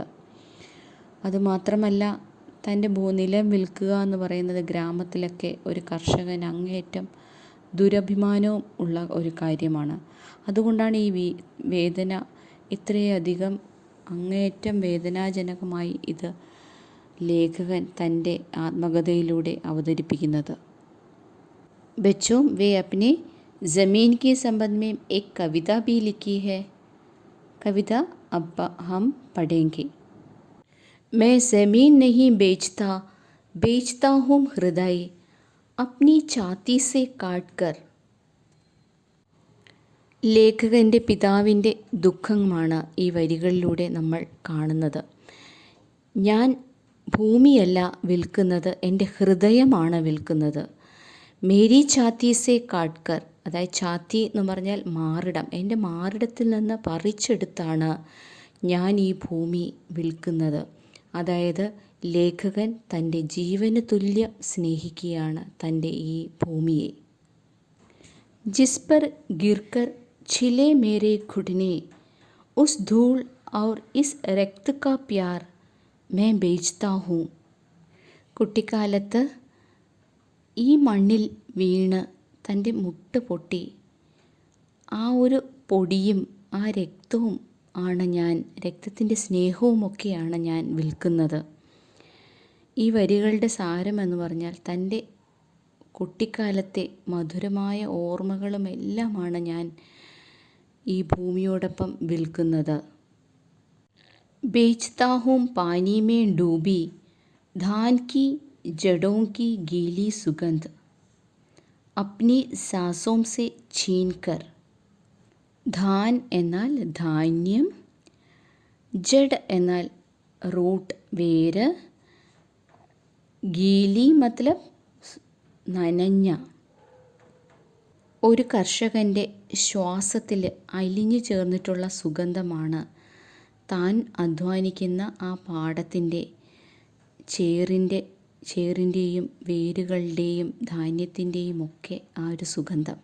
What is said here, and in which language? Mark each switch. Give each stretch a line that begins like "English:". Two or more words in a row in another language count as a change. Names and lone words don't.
Malayalam: അതുമാത്രമല്ല, തൻ്റെ നിലം വിൽക്കുക എന്ന് പറയുന്നത് ഗ്രാമത്തിലൊക്കെ ഒരു കർഷകൻ അങ്ങേയറ്റം ദുരഭിമാനവും ഉള്ള ഒരു കാര്യമാണ്. അതുകൊണ്ടാണ് ഈ വേദന ഇത്രയധികം അങ്ങേയറ്റം വേദനാജനകമായി ഇത് ലേഖകൻ തൻ്റെ ആത്മകഥയിലൂടെ അവതരിപ്പിക്കുന്നത്.
Hindi: बच्चों, वे अपने ज़मीन के संबंध में एक कविता भी लिखी है. कविता अब हम पढ़ेंगे. मैं ज़मीन नहीं बेचता, बेचता हूँ हृदय अपनी छाती से काट कर.
Malayalam: ലേഖകൻ്റെ പിതാവിൻ്റെ ദുഃഖമാണ് ഈ വരികളിലൂടെ നമ്മൾ കാണുന്നത്. ഞാൻ ഭൂമിയല്ല വിൽക്കുന്നത്, എൻ്റെ ഹൃദയമാണ് വിൽക്കുന്നത്.
Hindi: मेरी छाती से काटकर,
Malayalam: അതായത് ഛാത്തി എന്ന് പറഞ്ഞാൽ മാറിടം, എൻ്റെ മാറിടത്തിൽ നിന്ന് പറിച്ചെടുത്താണ് ഞാൻ ഈ ഭൂമി വിൽക്കുന്നത്. അതായത് ലേഖകൻ തൻ്റെ ജീവന് തുല്യം സ്നേഹിക്കുകയാണ് തൻ്റെ ഈ ഭൂമിയെ.
Hindi: ജിസ് पर गिरकर छिले मेरे घुटने उस धूल और इस रक्त का प्यार मैं बेचता हूँ.
Malayalam: കുട്ടിക്കാലത്ത് ഈ മണ്ണിൽ വീണ് തൻ്റെ മുട്ട് പൊട്ടി ആ ഒരു പൊടിയും ആ രക്തവും ആണ് ഞാൻ, രക്തത്തിൻ്റെ സ്നേഹവുമൊക്കെയാണ് ഞാൻ വിൽക്കുന്നത്. ഈ വരികളുടെ സാരമെന്ന് പറഞ്ഞാൽ തൻ്റെ കുട്ടിക്കാലത്തെ മധുരമായ ഓർമ്മകളുമെല്ലാമാണ് ഞാൻ ഈ ഭൂമിയോടൊപ്പം വിൽക്കുന്നത്.
Hindi: बेचता हूँ पानी में डूबी धान की जड़ों की गीली सुगंध अपनी सांसों से छीन कर.
Malayalam: ധാൻ എന്നാൽ ധാന്യം, ജഡ് എന്നാൽ റൂട്ട്, വേര്,
Hindi: गीली मतलब
Malayalam: നനഞ്ഞ. ഒരു കർഷകൻ്റെ ശ്വാസത്തിൽ അലിഞ്ഞു ചേർന്നിട്ടുള്ള സുഗന്ധമാണ് താൻ അധ്വാനിക്കുന്ന ആ പാടത്തിൻ്റെ ചേറിൻ്റെയും വേരുകളുടെയും ധാന്യത്തിൻ്റെയും ഒക്കെ ആ ഒരു സുഗന്ധം.